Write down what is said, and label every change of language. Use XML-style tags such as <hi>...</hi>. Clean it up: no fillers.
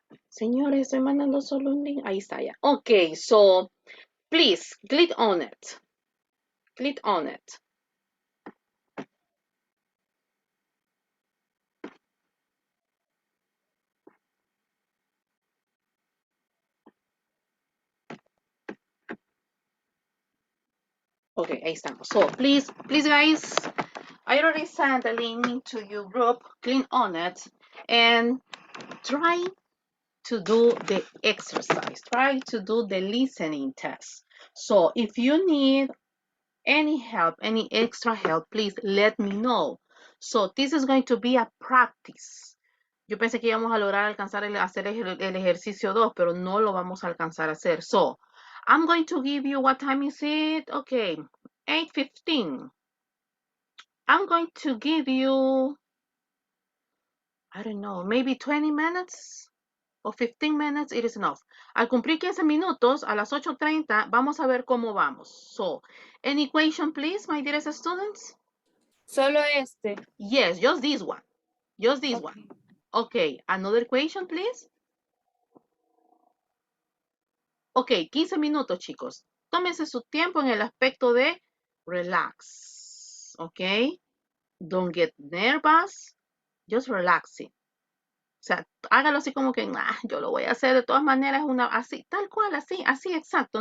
<es>Señores, estoy mandando solo un link. Ahí está ya.</es> <en>Okay, so please click on it. Click on it. Okay,</en> <es>ahí estamos.</es> <en>So please guys, I already sent a link to your group. Click on it and try to do the exercise. Try to do the listening test. So if you need any help, any extra help, please let me know. So this is going to be a practice.</en> <es>Yo pensé que íbamos a lograr alcanzar hacer el ejercicio 2, pero no lo vamos a alcanzar a hacer.</es> <en>So, I'm going to give you, what time is it? Okay, 8:15. I'm going to give you, I don't know, maybe 20 minutes or 15 minutes, it is enough.</en> <es>Al cumplir 15 minutos, a las 8:30, vamos a ver cómo vamos.</es> <en>So, any equation, please, my dearest students?</en> <es>Solo este.</es> <en>Yes, just this one. Just this one. Okay, another question, please.</en> <es>Okay, 15 minutos, chicos. Tómense su tiempo en el aspecto de relax. Okay?</es> <en>Don't get nervous. Just relaxing.</en> <es>O sea, hágalo así como que, yo lo voy a hacer de todas maneras, así, tal cual, así, exacto.</es>